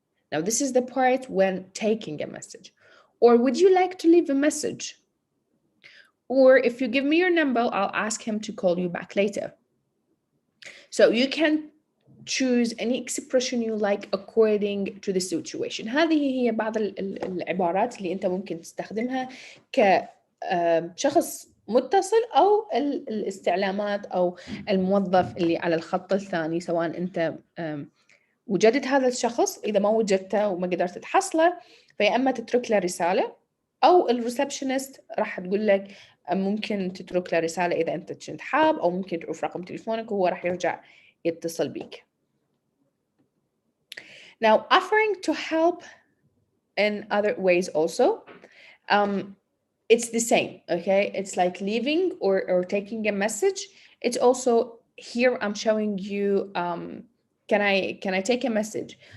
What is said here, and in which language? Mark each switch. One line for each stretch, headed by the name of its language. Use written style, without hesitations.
English: Now, this is the part when taking a message. Or would you like to leave a message? Or if you give me your number, I'll ask him to call you back later. So you can choose any expression you like according to the situation.
Arabic: هذه هي بعض العبارات اللي أنت ممكن تستخدمها كشخص متصل أو الاستعلامات أو الموظف اللي على الخط الثاني، سواء أنت وجدت هذا الشخص، إذا ما وجدته وما قدرت تحصله فيا أما تترك له رسالة، أو الريسبشنست راح تقول لك ممكن تترك له رسالة إذا أنت كنت حاب، أو ممكن تعرف رقم تليفونك وهو راح يرجع يتصل بيك.
English: Now, offering to help in other ways also, it's the same, okay? It's like leaving or taking a message. It's also here I'm showing you, can I take a message?